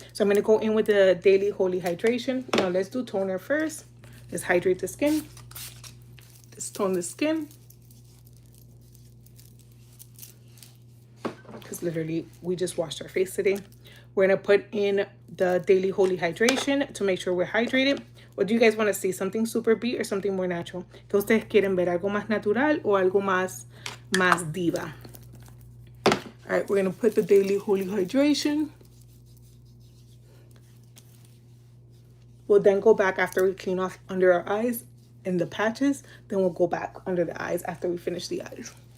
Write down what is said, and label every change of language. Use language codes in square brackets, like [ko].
[en] So I'm going to go in with the Daily Holy Hydration. Now let's do toner first. Let's hydrate the skin. Let's tone the skin. Because literally we just washed our face today. We're going to put in the Daily Holy Hydration to make sure we're hydrated. What do you guys want to see? Something super beat or something more natural? [es] ¿Qué ustedes quieren ver? ¿Algo más natural o algo más diva? [en] All right, we're going to put the Daily Holy Hydration. We'll then go back after we clean off under our eyes and the patches. Then we'll go back under the eyes after we finish the eyes.